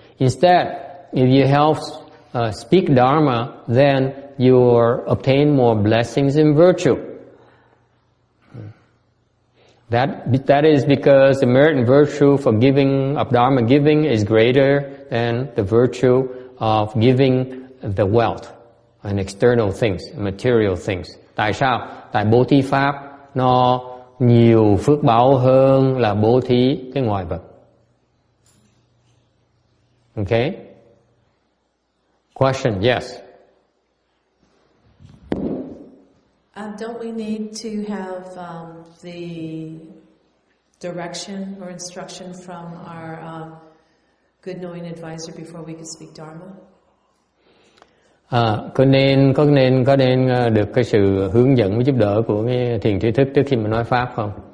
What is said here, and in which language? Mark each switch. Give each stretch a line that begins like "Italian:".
English: Instead, if you help speak Dharma, then you obtain more blessings and virtue. That is because the merit and virtue for giving of Dharma giving is greater than the virtue of giving the wealth and external things, material things.
Vietnamese: Tại sao? Tại bố thí pháp nó nhiều phước báo hơn là bố thí cái ngoại vật.
English: Okay? Question, yes. Don't we need to have the direction or instruction from our good knowing advisor before we can speak Dharma?
Vietnamese: Có nên được cái sự hướng dẫn với giúp đỡ của cái thiền trí thức trước khi mình nói pháp không?